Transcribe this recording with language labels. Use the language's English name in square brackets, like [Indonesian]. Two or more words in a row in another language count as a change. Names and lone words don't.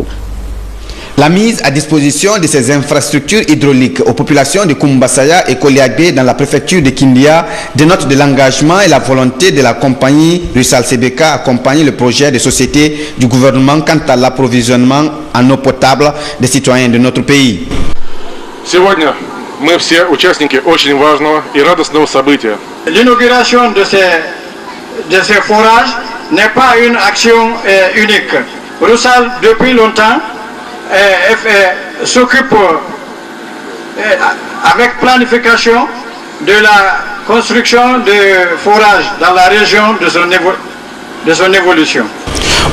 [French] La mise à disposition de ces infrastructures hydrauliques aux populations de Kumbassaya et Koliagbe dans la préfecture de Kindia dénote de l'engagement et la volonté de la compagnie Rusal CBK à accompagner le projet de société du gouvernement quant à l'approvisionnement en eau potable des citoyens de notre pays. [Russian] Сегодня мы все участники очень важного и радостного события. [French] L'inauguration de ces forages n'est pas une action unique. Rusal, depuis longtemps, s'occupe avec planification de la construction de forages dans la région de son évolution.